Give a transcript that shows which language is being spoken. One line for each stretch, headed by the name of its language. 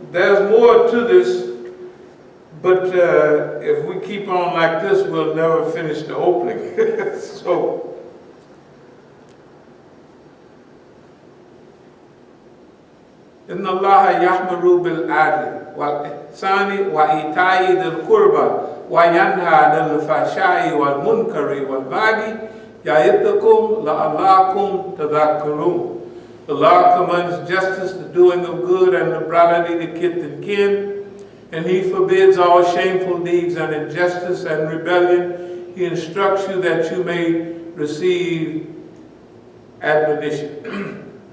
English: There's more to this, but if we keep on like this, we'll never finish the opening.
Arabic: So, إن الله يأمر بالعدل والإحسان وإيتاء ذي القربى وينهى عن الفحشاء والمنكر والبغي يعظكم لعلكم تذكرون.
English: Allah commands justice, the doing of good, and liberality to kith and kin, and He forbids all shameful deeds and injustice and rebellion. He instructs you that you may receive admonition.